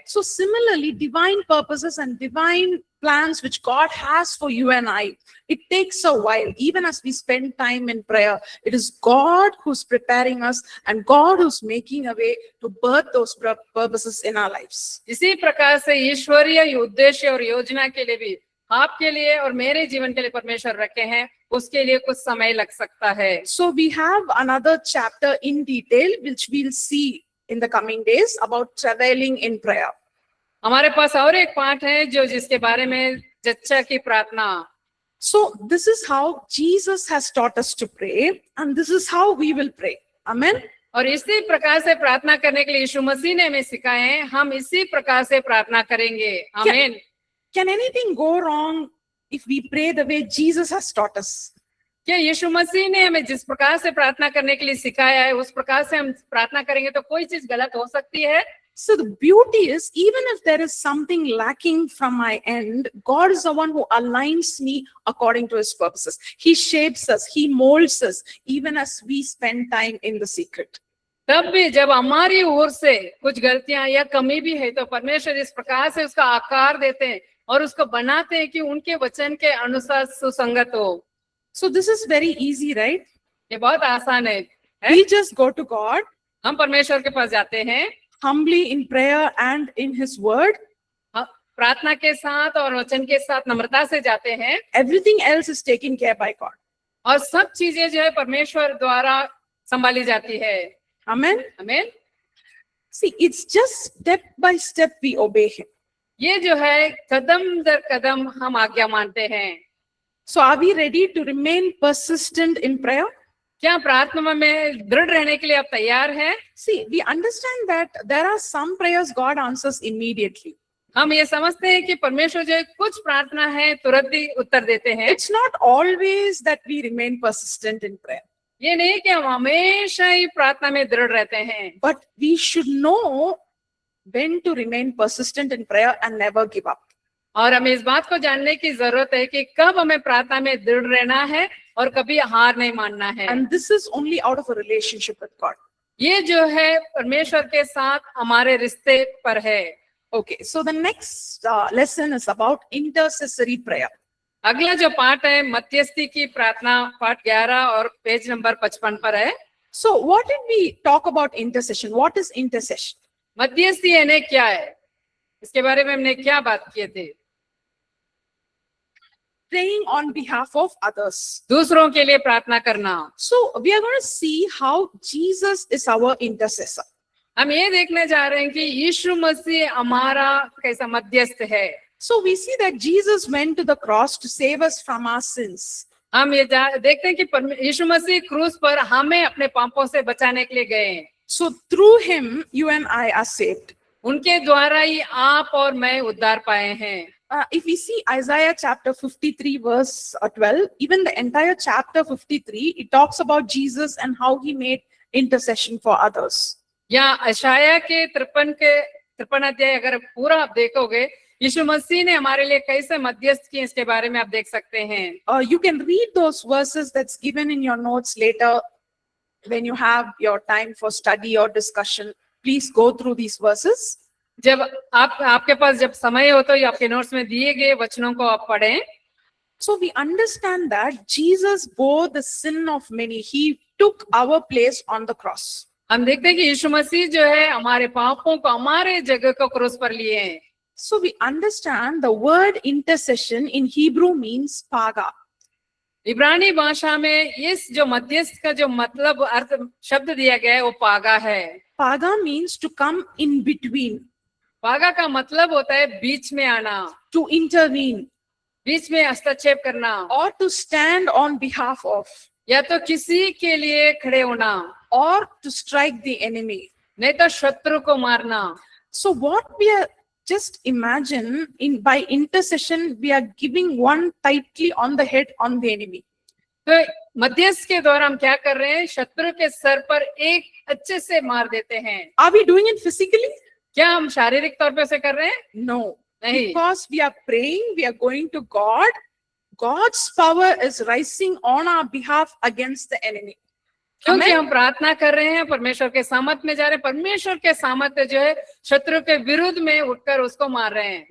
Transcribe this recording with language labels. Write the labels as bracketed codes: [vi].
[en] So similarly, divine purposes and divine plans which God has for you and I, it takes a while. Even as we spend time in prayer, it is God who's preparing us and God who's making a way to birth those purposes in our lives. [hi] इसी प्रकार से ईश्वरीय उद्देश्य और योजना के लिए भी आपके लिए और मेरे जीवन के लिए परमेश्वर रखे हैं, उसके लिए कुछ समय लग सकता है। [en] So we have another chapter in detail which we'll see in the coming days about traveling in prayer. [hi] हमारे पास और एक पाठ है जो जिसके बारे में जच्चा की प्रार्थना। [en] So this is how Jesus has taught us to pray and this is how we will pray. Amen. [hi] और इसी प्रकार से प्रार्थना करने के लिए यीशु मसीह ने हमें सिखाए हैं, हम इसी प्रकार से प्रार्थना करेंगे। आमीन। [en] Can anything go wrong if we pray the way Jesus has taught us? [hi] क्या यीशु मसीह ने हमें जिस प्रकार से प्रार्थना करने के लिए सिखाया है उस प्रकार से हम प्रार्थना करेंगे तो कोई चीज गलत हो सकती है? [en] So the beauty is, even if there is something lacking from my end, God is the one who aligns me according to His purposes. He shapes us, He molds us, even as we spend time in the secret. [hi] तब भी जब हमारी ओर से कुछ गलतियां या कमी भी है तो परमेश्वर इस प्रकार से उसका आकार देते हैं और उसको बनाते हैं कि उनके वचन के अनुसार सुसंगत हो। [en] So this is very easy, right? [hi] ये बहुत आसान है। [en] We just go to God [hi] हम परमेश्वर के पास जाते हैं [en] humbly in prayer and in His word. [hi] प्रार्थना के साथ और वचन के साथ नम्रता से जाते हैं। [en] Everything else is taken care by God. [hi] और सब चीजें जो है परमेश्वर द्वारा संभाली जाती है। [en] Amen. [hi] आमीन। [en] See, it's just step by step we obey Him. [hi] ये जो है कदम दर कदम हम आज्ञा मानते हैं। [en] So are we ready to remain persistent in prayer? [hi] क्या प्रार्थना में दृढ़ रहने के लिए आप तैयार हैं? [en] See, we understand that there are some prayers God answers immediately. [hi] हम ये समझते हैं कि परमेश्वर जो है कुछ प्रार्थना है तुरंत ही उत्तर देते हैं। [en] It's not always that we remain persistent in prayer, [hi] ये नहीं कि हम हमेशा ही प्रार्थना में दृढ़ रहते हैं, [en] but we should know when to remain persistent in prayer and never give up. [hi] और हमें इस बात को जानने की जरूरत है कि कब हमें प्रार्थना में दृढ़ रहना है और कभी हार नहीं मानना है। [en] And this is only out of a relationship with God. [hi] ये जो है परमेश्वर के साथ हमारे रिश्ते पर है। [en] Okay, so the next lesson is about intercessory prayer. [hi] अगला जो पाठ है मध्यस्थी की प्रार्थना, पाठ 11 और पेज नंबर 55 पर है। [en] So what did we talk about intercession? What is intercession? [hi] मध्यस्थी यानी क्या है, इसके बारे में हमने क्या बात किए थे? [en] Praying on behalf of others. [hi] दूसरों के लिए प्रार्थना करना। [en] So we are going to see how Jesus is our intercessor. [hi] हम ये देखने जा रहे हैं कि यीशु मसीह हमारा कैसा मध्यस्थ है। [en] So we see that Jesus went to the cross to save us from our sins. [hi] हम ये देखते हैं कि यीशु मसीह क्रूस पर हमें अपने पापों से बचाने के लिए गए। [en] So through him, you and I are saved. [hi] उनके द्वारा ही आप और मैं उद्धार पाए हैं। [en] If we see Isaiah chapter 53 verse 12, even the entire chapter 53, it talks about Jesus and how he made intercession for others. [hi] या अशाया के 53 अध्याय अगर पूरा आप देखोगे, यीशु मसीह ने हमारे लिए कैसे मध्यस्थ किए इसके बारे में आप देख सकते हैं। [en] You can read those verses that's given in your notes later when you have your time for study or discussion. Please go through these verses. [hi] जब आपके पास जब समय हो तो ये आपके नोट्स में दिए गए वचनों को आप पढ़ें। [en] So we understand that Jesus bore the sin of many. He took our place on the cross. [hi] हम देखते हैं कि यीशु मसीह जो है हमारे पापों को हमारे जगह को क्रूस पर लिए हैं। [en] So we understand the word intercession in Hebrew means paga. [hi] इब्रानी भाषा में इस जो मध्यस्थ का जो मतलब अर्थ शब्द दिया गया है वो पागा है। [en] Paga means to come in between, [hi] पागा का मतलब होता है बीच में आना, [en] to intervene, [hi] बीच में हस्तक्षेप करना, [en] or to stand on behalf of, [hi] या तो किसी के लिए खड़े होना, [en] or to strike the enemy. [hi] नहीं तो शत्रु को मारना। [en] So what we are just imagine by intercession, we are giving one tightly on the head on the enemy. [hi] तो मध्यस्थ के द्वारा हम क्या कर रहे हैं, शत्रु के सर पर एक अच्छे से मार देते हैं। [en] Are we doing it physically? [hi] क्या हम शारीरिक तौर पे से कर रहे हैं? [en] No. [hi] नहीं, [en] Because we are praying, we are going to God. God's power is rising on our behalf against the enemy. [hi] क्योंकि [en] Amen. [hi] हम प्रार्थना कर रहे हैं, परमेश्वर के सामर्थ्य में जा रहे हैं, परमेश्वर के सामर्थ्य जो है शत्रु के विरुद्ध में उठकर उसको मार रहे हैं।